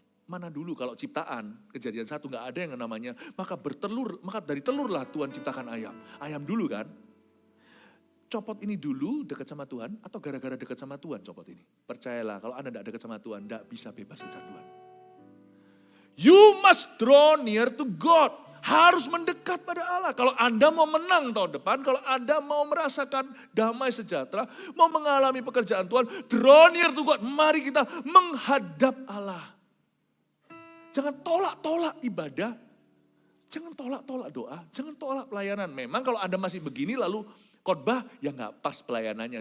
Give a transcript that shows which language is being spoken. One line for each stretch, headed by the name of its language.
Indonesian: Mana dulu kalau ciptaan, kejadian 1 gak ada yang namanya, maka dari telurlah Tuhan ciptakan ayam. Ayam dulu kan. Copot ini dulu dekat sama Tuhan atau gara-gara dekat sama Tuhan copot ini? Percayalah kalau Anda tidak dekat sama Tuhan, tidak bisa bebas kecanduan.
English: You must draw near to God.
Indonesian: Harus mendekat pada Allah. Kalau Anda mau menang tahun depan, kalau Anda mau merasakan damai sejahtera, mau mengalami pekerjaan Tuhan,
English: draw near to God.
Indonesian: Mari kita menghadap Allah. Jangan tolak-tolak ibadah. Jangan tolak-tolak doa. Jangan tolak pelayanan. Memang kalau Anda masih begini lalu khotbah ya nggak pas pelayanannya.